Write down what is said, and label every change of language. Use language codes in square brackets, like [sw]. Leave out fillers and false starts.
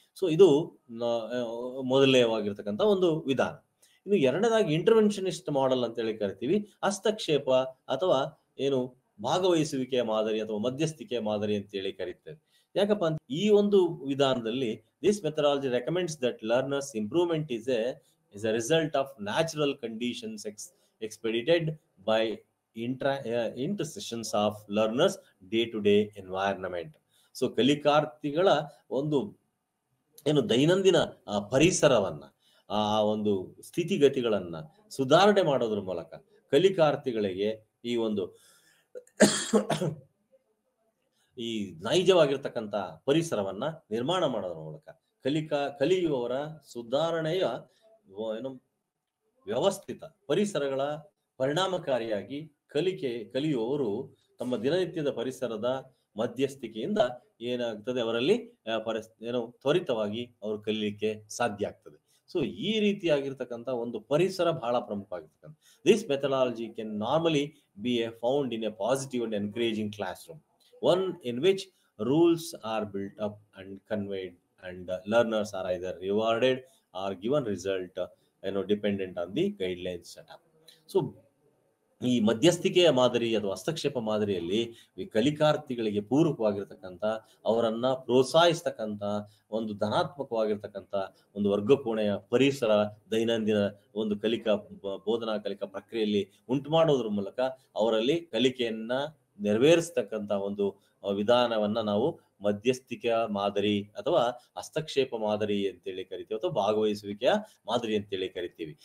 [kn] So ಇದು ಮೊದಲನೇವಾಗಿರ್ತಕ್ಕಂಥ ಒಂದು ವಿಧಾನ. ಇನ್ನು ಎರಡನೇದಾಗಿ ಇಂಟರ್ವೆನ್ಷನಿಸ್ಟ್ ಮಾಡೆಲ್ ಅಂತ ಹೇಳಿ ಕರಿತೀವಿ. ಹಸ್ತಕ್ಷೇಪ ಅಥವಾ ಭಾಗವಹಿಸುವಿಕೆಯ ಮಾದರಿ ಅಥವಾ ಮಧ್ಯಸ್ಥಿಕೆಯ ಮಾದರಿ ಅಂತ ಹೇಳಿ ಕರೀತೇವೆ. ಯಾಕಪ್ಪ ಅಂತ ಈ ಒಂದು ವಿಧಾನದಲ್ಲಿ [en] This methodology recommends that learners improvement is a result of natural conditions expedited by intercessions of learners day-to-day environment. [kn] So ಕಲಿಕಾರ್ಥಿಗಳ ಒಂದು ದೈನಂದಿನ ಪರಿಸರವನ್ನ, ಆ ಒಂದು ಸ್ಥಿತಿಗತಿಗಳನ್ನ ಸುಧಾರಣೆ ಮಾಡೋದ್ರ ಮೂಲಕ ಕಲಿಕಾರ್ಥಿಗಳಿಗೆ ಈ ನೈಜವಾಗಿರ್ತಕ್ಕಂಥ ಪರಿಸರವನ್ನ ನಿರ್ಮಾಣ ಮಾಡೋದ್ರ ಮೂಲಕ ಕಲಿಯುವವರ ಸುಧಾರಣೆಯ ವ್ಯವಸ್ಥಿತ ಪರಿಸರಗಳ ಪರಿಣಾಮಕಾರಿಯಾಗಿ ಕಲಿಯುವವರು ತಮ್ಮ ದಿನನಿತ್ಯದ ಪರಿಸರದ ಮಧ್ಯಸ್ಥಿಕೆಯಿಂದ ಏನಾಗ್ತದೆ, ಅವರಲ್ಲಿ ತ್ವರಿತವಾಗಿ ಅವರು ಕಲಿಲಿಕ್ಕೆ ಸಾಧ್ಯ ಆಗ್ತದೆ. ಸೊ ಈ ರೀತಿಯಾಗಿರ್ತಕ್ಕಂಥ ಒಂದು ಪರಿಸರ ಬಹಳ ಪ್ರಮುಖವಾಗಿರ್ತಕ್ಕಂಥ. [en] This methodology can normally be found in a positive and encouraging classroom, one in which rules are built up and conveyed and learners are either rewarded or given result dependent on the guidelines set up. [kn] So ಈ ಮಧ್ಯಸ್ಥಿಕೆಯ ಮಾದರಿ ಅಥವಾ ಹಸ್ತಕ್ಷೇಪ ಮಾದರಿಯಲ್ಲಿ ಕಲಿಕಾರ್ಥಿಗಳಿಗೆ ಪೂರಕವಾಗಿರ್ತಕ್ಕಂಥ, ಅವರನ್ನ ಪ್ರೋತ್ಸಾಹಿಸ್ತಕ್ಕಂಥ ಒಂದು ಧನಾತ್ಮಕವಾಗಿರ್ತಕ್ಕಂಥ ಒಂದು ವರ್ಗಕೋಣೆಯ ಪರಿಸರ ದೈನಂದಿನ ಒಂದು ಬೋಧನಾ ಕಲಿಕಾ ಪ್ರಕ್ರಿಯೆಯಲ್ಲಿ ಉಂಟು ಮಾಡೋದ್ರ ಮೂಲಕ ಅವರಲ್ಲಿ ಕಲಿಕೆಯನ್ನ ನೆರವೇರಿಸ್ತಕ್ಕಂಥ ಒಂದು ವಿಧಾನವನ್ನ ನಾವು ಮಧ್ಯಸ್ಥಿಕೆಯ ಮಾದರಿ ಅಥವಾ ಹಸ್ತಕ್ಷೇಪ ಮಾದರಿ ಅಂತೇಳಿ ಕರಿತೀವಿ, ಅಥವಾ ಭಾಗವಹಿಸುವಿಕೆಯ ಮಾದರಿ ಅಂತೇಳಿ ಕರಿತೀವಿ.